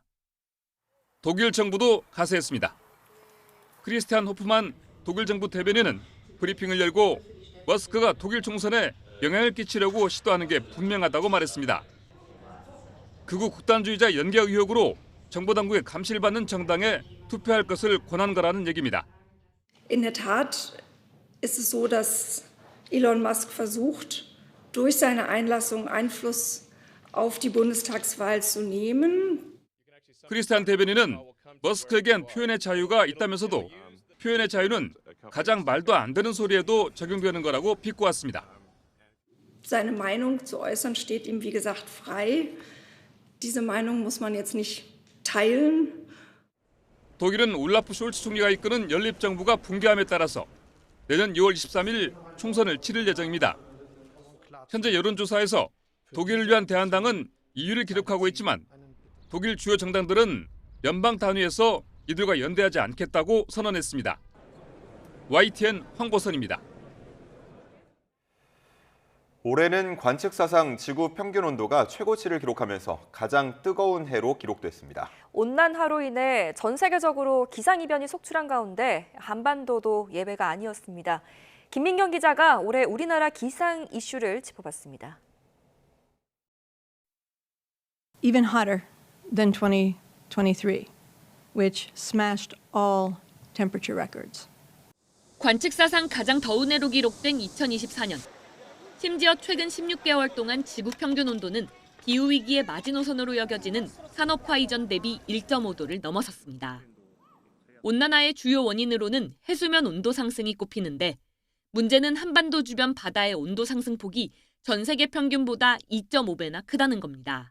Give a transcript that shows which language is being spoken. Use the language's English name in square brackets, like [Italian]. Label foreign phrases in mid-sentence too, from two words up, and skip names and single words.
[Korean] 독일 정부도 가세했습니다. 크리스티안 호프만 독일 정부 대변인은 브리핑을 열고 머스크가 독일 총선에 영향을 끼치려고 시도하는 게 분명하다고 말했습니다. 극우 극단주의자 연계 의혹으로 정보당국의 감시를 받는 정당에 투표할 것을 권한 거라는 얘기입니다. [German] In der Tat ist es so, dass Elon Musk versucht, durch seine Einlassung Einfluss auf die Bundestagswahl zu nehmen. [Korean] 크리스티안 대변인은 머스크에겐 표현의 자유가 있다면서도 표현의 자유는 가장 말도 안 되는 소리에도 적용되는 거라고 비꼬았습니다. [German] Seine Meinung zu äußern steht ihm, wie gesagt, frei. Diese Meinung muss man jetzt nicht teilen. [Korean] 독일은 울라프 숄츠 총리가 이끄는 연립정부가 붕괴함에 따라서 내년 2월 23일 총선을 치를 예정입니다. 현재 여론조사에서 독일을 위한 대한당은 2위를 기록하고 있지만 독일 주요 정당들은 연방 단위에서 이들과 연대하지 않겠다고 선언했습니다. YTN 황보선입니다. 올해는 관측 사상 지구 평균 온도가 최고치를 기록하면서 가장 뜨거운 해로 기록됐습니다. 온난화로 인해 전 세계적으로 기상이변이 속출한 가운데 한반도도 예외가 아니었습니다. 김민경 기자가 올해 우리나라 기상 이슈를 짚어봤습니다. [English] Even hotter than 2023, which smashed all temperature records. [Korean] 관측 사상 가장 더운 해로 기록된 2024년. 심지어 최근 16개월 동안 지구 평균 온도는 기후위기의 마지노선으로 여겨지는 산업화 이전 대비 1.5도를 넘어섰습니다. 온난화의 주요 원인으로는 해수면 온도 상승이 꼽히는데 문제는 한반도 주변 바다의 온도 상승폭이 전 세계 평균보다 2.5배나 크다는 겁니다.